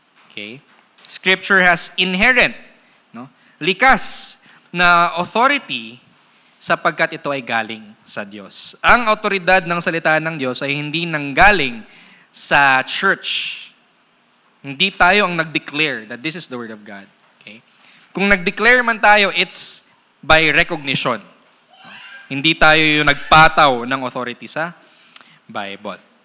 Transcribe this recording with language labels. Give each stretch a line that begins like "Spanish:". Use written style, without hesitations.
English: Okay? Scripture has inherent,
Filipino: likas na authority sapagkat ito ay galing sa Diyos. Ang autoridad ng salita ng Diyos ay hindi nanggaling sa church. Hindi tayo ang nag-declare
English: that this is the Word of God. Okay?
Filipino: Kung nag-declare man tayo,
English: it's by recognition.
Filipino: Hindi tayo yung nagpataw ng authority sa Bible.